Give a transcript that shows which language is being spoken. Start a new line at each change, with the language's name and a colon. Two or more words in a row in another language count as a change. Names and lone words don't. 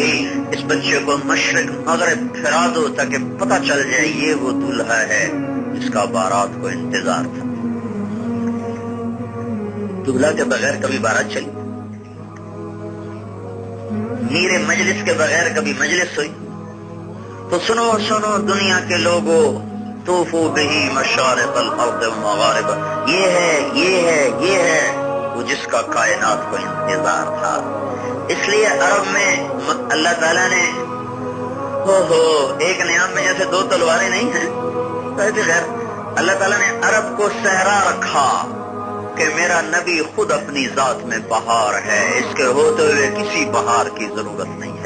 Urdu: اس بچے کو مشرق مغرب پھرا دو تاکہ پتہ چل جائے یہ وہ دلہا ہے جس کا بارات کو انتظار تھا. دلہا کے بغیر کبھی بارات چلی؟ میرے مجلس کے بغیر کبھی مجلس ہوئی؟ تو سنو سنو دنیا کے لوگوں،
Arabic: طوفوا به مشارق الأرض ومغاربها.
Urdu: یہ ہے وہ جس کا کائنات کو انتظار تھا. اس لیے عرب میں اللہ تعالیٰ نے ایک نیام میں جیسے دو تلواریں نہیں ہیں، تو خیر اللہ تعالیٰ نے عرب کو صحرا رکھا کہ میرا نبی خود اپنی ذات میں بہار ہے، اس کے ہوتے ہوئے کسی بہار کی ضرورت نہیں ہے.